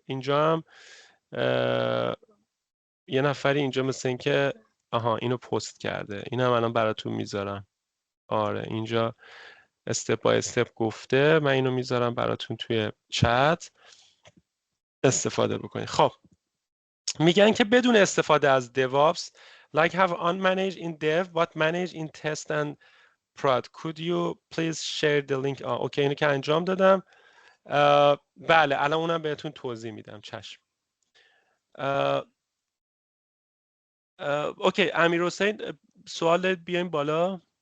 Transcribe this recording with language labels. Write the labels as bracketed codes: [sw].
[fa] اینجا هم یه نفری اینجا مثل این که آها اینو پست کرده، اینم الان براتون میذارم. آره اینجا استپ بای استپ گفته، من اینو میذارم براتون توی چت استفاده بکنید. خب میگن که بدون استفاده از [en] DevOps like have unmanaged in dev but managed in test and prod could you please share the link. [fa] اوکی اینو که انجام دادم. بله الان اونم بهتون توضیح میدم. چشم. اوکی امیر حسین سوال دارید بیاین بالا.